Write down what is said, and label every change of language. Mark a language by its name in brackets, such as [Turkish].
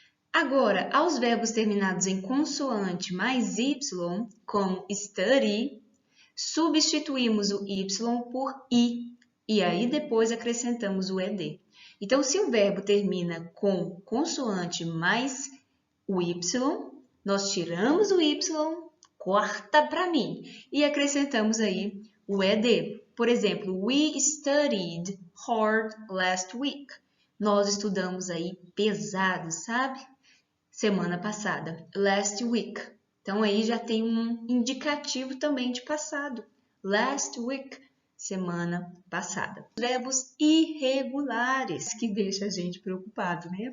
[Portuguese] Agora, aos verbos terminados em consoante mais y, como study, substituímos o y por i, e aí depois acrescentamos o ed. Então, se o verbo termina com consoante mais o y, nós tiramos o y, corta para mim, e acrescentamos aí o ed. Por exemplo, [English] we studied hard last week. [Portuguese] Nós estudamos aí pesado, sabe? Semana passada, last week. Então, aí já tem um indicativo também de passado. Last week, semana passada. Verbos irregulares, que deixa a gente preocupado, né?